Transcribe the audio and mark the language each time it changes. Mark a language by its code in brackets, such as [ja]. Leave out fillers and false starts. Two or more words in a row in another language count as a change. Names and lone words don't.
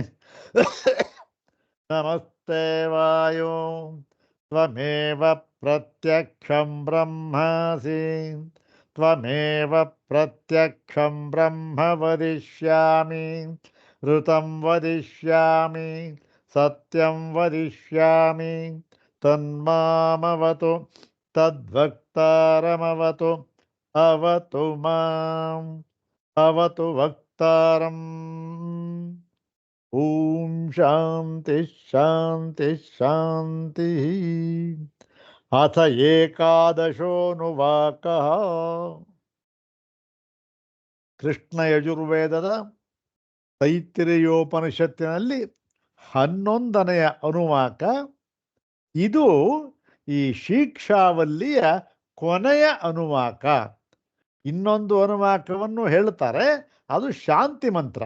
[sa] नमस्ते वायो त्वमेव प्रत्यक्षं ब्रह्मासि त्वमेव प्रत्यक्षं ब्रह्म वदिष्यामि ऋतं वदिष्यामि सत्यं वदिष्यामि तन्मामवतु तद्वक्तारमवतु अवतु माम् अवतु वक्तारम् ॐ शान्ति शान्ति शान्तिः अथ एकादशोऽनुवाकः [kn] ಕೃಷ್ಣ ಯಜುರ್ವೇದದ ತೈತ್ತಿರೀಯೋಪನಿಷತ್ತಿನಲ್ಲಿ 11ನೆಯ ಅನುವಾಕ. ಇದು ಈ ಶಿಕ್ಷಾವಲ್ಲಿಯ ಕೊನೆಯ ಅನುವಾಕ. ಇನ್ನೊಂದು ಅನುವಾಕವನ್ನು ಹೇಳ್ತಾರೆ, ಅದು ಶಾಂತಿ ಮಂತ್ರ.